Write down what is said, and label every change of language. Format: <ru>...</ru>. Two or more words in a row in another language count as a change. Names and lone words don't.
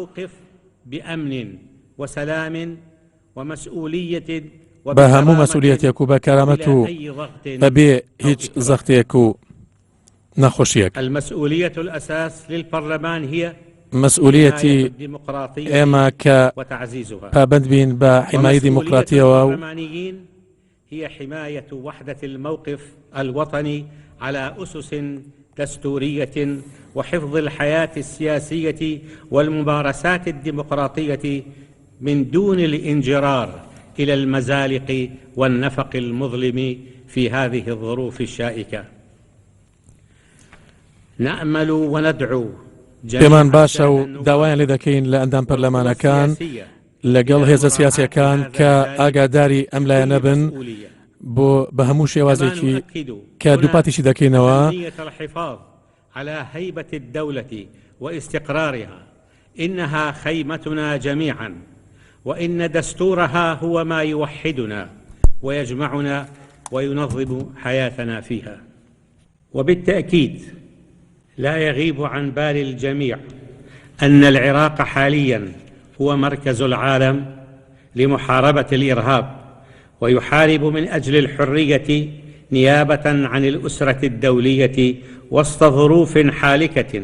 <ckb>بە هەموو مەسئولیەتێک و بە کارامەت و بەبێ هیچ زەختێک و نەخۆشیەک. مەسئولیەتی ئێمە کە پابەند بین بە حیمایی دیموکراتیەوە و</ckb> <ar>هي حماية وحدة الموقف الوطني على أسس دستورية وحفظ الحياة السياسية والممارسات الديمقراطية من دون الانجرار إلى المزالق والنفق المظلم في هذه الظروف الشائكة. نأمل وندعو</ar> <ckb>پێمان باشە و داوایان لێ دەکەین لە ئەندام پەرلەمانەکان لەگەڵ هێزە سیاسیەکان کە ئاگاداری ئەم لایەنە بن بۆ بە هەموو شێوازێکی کە دووپاتیشی دەکەینەوە</ckb> <ar>على هيبة الدولة واستقرارها. إنها خيمتنا جميعا وإن دستورها هو ما يوحدنا ويجمعنا وينظم حياتنا فيها. وبالتأكيد لا يغيب عن بال الجميع أن العراق حاليا هو مركز العالم لمحاربة الإرهاب ويحارب من أجل الحرية نيابة عن الأسرة الدولية وسط ظروف حالكة.</ar>